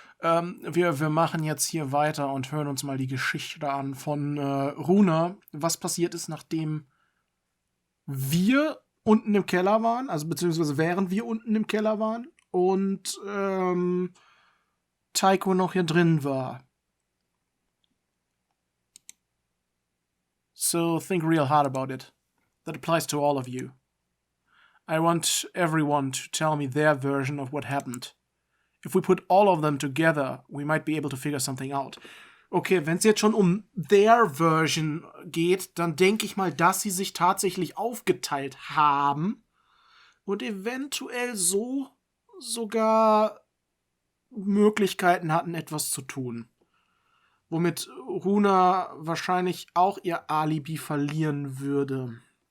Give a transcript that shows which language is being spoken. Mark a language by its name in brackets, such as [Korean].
[German] Wir machen jetzt hier weiter und hören uns mal die Geschichte an von Runa. Was passiert ist, nachdem wir unten im Keller waren, also beziehungsweise während wir unten im Keller waren und Taiko noch hier drin war. [English] So think real hard about it. That applies to all of you. I want everyone to tell me their version of what happened. If we put all of them together, we might be able to figure something out. [German] Okay, wenn es jetzt schon um [English] their version [German] geht, dann denke ich mal, dass sie sich tatsächlich aufgeteilt haben und eventuell so sogar Möglichkeiten hatten, etwas zu tun. Womit Runa wahrscheinlich auch ihr Alibi verlieren würde.